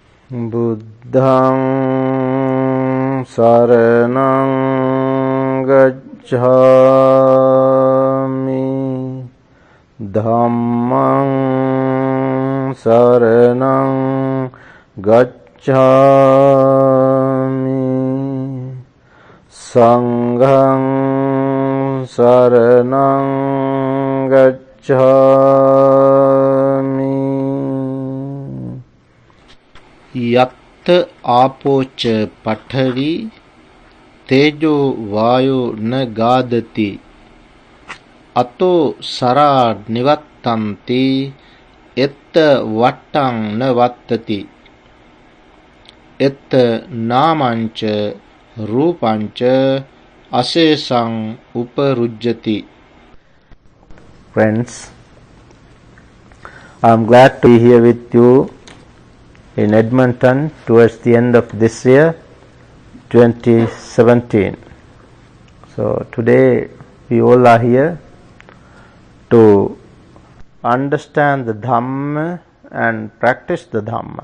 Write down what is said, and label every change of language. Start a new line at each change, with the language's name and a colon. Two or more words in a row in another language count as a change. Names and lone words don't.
Pali: Buddhaṃ saraṇaṃ gacchāmi, Dhammaṃ saraṇaṃ gacchāmi, Saṅghaṃ saraṇaṃ gacchāmi. Yatta āpoca paṭhavi tejo vāyo na gādati ato sarā nivattanti etta vattaṃ na vattati etta nāmaṃca rūpaṃca asesaṃ uparujjati.
English: Friends, I am glad to be here with you in Edmonton towards the end of this year, 2017. So today we all are here to understand the Dhamma and practice the Dhamma.